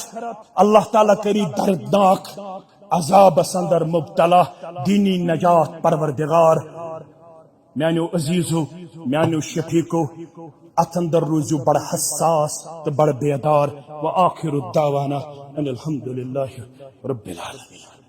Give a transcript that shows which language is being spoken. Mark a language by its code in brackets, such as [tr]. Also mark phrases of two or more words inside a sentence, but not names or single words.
[ks] اللہ تعالیٰ کری دردناک عذاب اندر مبتلا. دینی نجات پروردگار. میانو عزیزو میانو شفیقو ات اندر روزو بڑا حساس تو بڑا بیدار. [ar] وآخر الدعوانا ان الحمد للہ رب العالمین.